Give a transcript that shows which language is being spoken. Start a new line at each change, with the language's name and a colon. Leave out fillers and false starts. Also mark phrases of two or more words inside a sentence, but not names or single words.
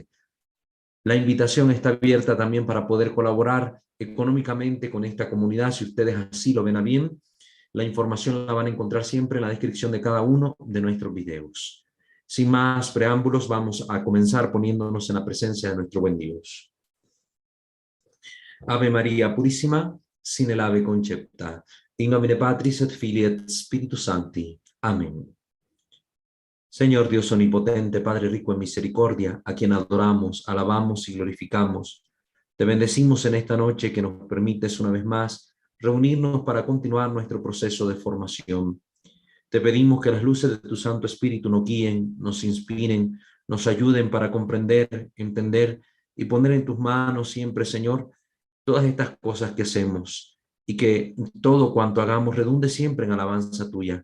Spanish: La invitación está abierta también para poder colaborar económicamente con esta comunidad, si ustedes así lo ven a bien. La información la van a encontrar siempre en la descripción de cada uno de nuestros videos. Sin más preámbulos, vamos a comenzar poniéndonos en la presencia de nuestro buen Dios. Ave María Purísima, sin el ave concepta.
Latin: In nomine Patris et Filii et Spiritus Sancti.
Spanish: Amén. Señor Dios omnipotente, Padre rico en misericordia, a quien adoramos, alabamos y glorificamos, te bendecimos en esta noche que nos permites una vez más reunirnos para continuar nuestro proceso de formación. Te pedimos que las luces de tu Santo Espíritu nos guíen, nos inspiren, nos ayuden para comprender, entender y poner en tus manos siempre, Señor, todas estas cosas que hacemos, y que todo cuanto hagamos redunde siempre en alabanza tuya.